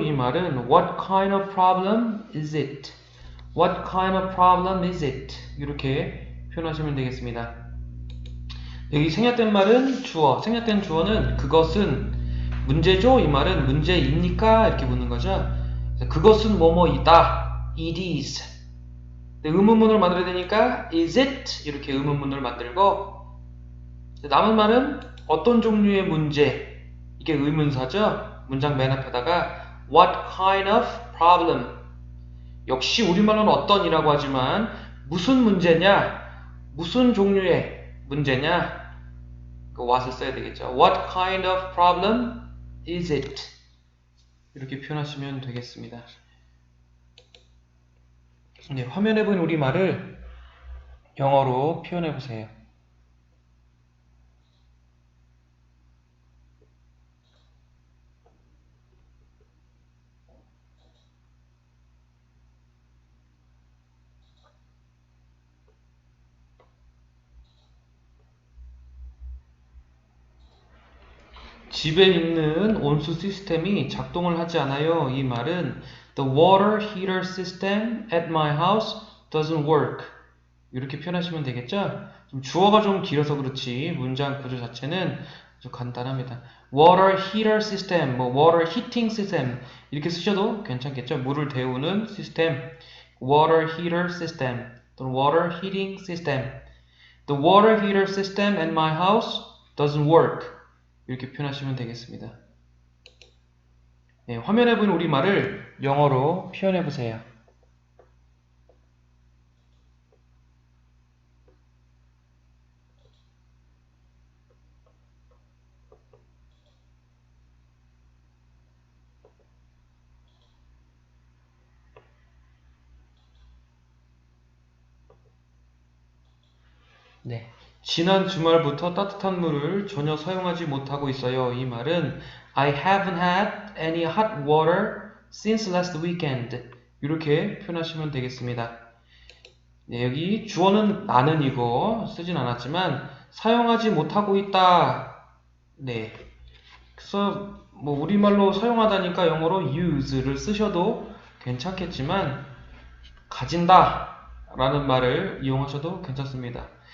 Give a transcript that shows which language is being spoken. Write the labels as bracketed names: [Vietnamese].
[Korean] 이 말은 [English] What kind of problem is it? What kind of problem is it? [Korean] 이렇게 표현하시면 되겠습니다. 여기 생략된 말은 주어. 생략된 주어는 그것은 문제죠? 이 말은 문제입니까? 이렇게 묻는 거죠. 그것은 뭐뭐이다. [English] It is. [Korean] 의문문을 만들어야 되니까 [English] is it? [Korean] 이렇게 의문문을 만들고 남은 말은 어떤 종류의 문제 이게 의문사죠? 문장 맨 앞에다가 [English] What kind of problem? [Korean] 역시 우리말로는 어떤이라고 하지만 무슨 문제냐? 무슨 종류의 문제냐? 그 what을 써야 되겠죠. [English] What kind of problem is it? [Korean] 이렇게 표현하시면 되겠습니다. 네, 화면에 보이는 우리말을 영어로 표현해 보세요. 집에 있는 온수 시스템이 작동을 하지 않아요. 이 말은 [English] The water heater system at my house doesn't work. [Korean] 이렇게 표현하시면 되겠죠? 주어가 좀 길어서 그렇지 문장 구조 자체는 아주 간단합니다. [English] Water heater system, 뭐 water heating system [Korean] 이렇게 쓰셔도 괜찮겠죠? 물을 데우는 시스템, water heater system 또는 water heating system. [English] The water heater system at my house doesn't work. [Korean] 이렇게 표현하시면 되겠습니다. 네, 화면에 보이는 우리말을 영어로 표현해 보세요. 네, 지난 주말부터 따뜻한 물을 전혀 사용하지 못하고 있어요. 이 말은 [English] I haven't had any hot water since last weekend. [Korean] 이렇게 표현하시면 되겠습니다. 네, 여기 주어는 나는이고 쓰진 않았지만 사용하지 못하고 있다. 네, 그래서 뭐 우리말로 사용하다니까 영어로 use를 쓰셔도 괜찮겠지만 가진다 라는 말을 이용하셔도 괜찮습니다.